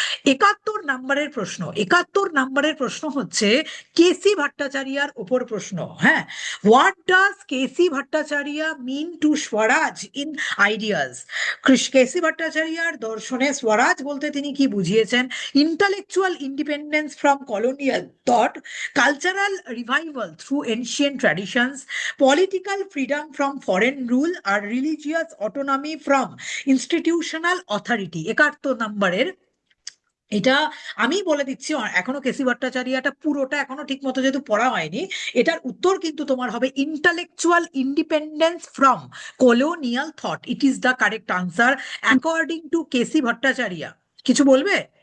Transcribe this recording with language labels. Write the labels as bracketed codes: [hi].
[bn] 71 নম্বরের প্রশ্ন, 71 নম্বরের প্রশ্ন হচ্ছে কেসি ভট্টাচার্যার উপর প্রশ্ন। [en] হ্যাঁ, what does KC Bhattacharya mean to Swaraj in ideas? [bn] কেসি ভট্টাচার্যার দর্শনে স্বরাজ বলতে তিনি কি বুঝিয়েছেন? [en] intellectual independence from colonial thought, cultural revival through ancient traditions, political freedom from foreign rule, or religious autonomy from institutional authority। [bn] 71 নম্বরের এটা আমি বলে দিচ্ছি, এখনো কেসি ভট্টাচার্যটা পুরোটা এখনো ঠিক মতো যেহেতু পড়া হয়নি, এটার উত্তর কিন্তু তোমার হবে [en] Intellectual independence from colonial thought. It is the correct answer according to KC Bhattacharya. [bn] কিছু বলবে?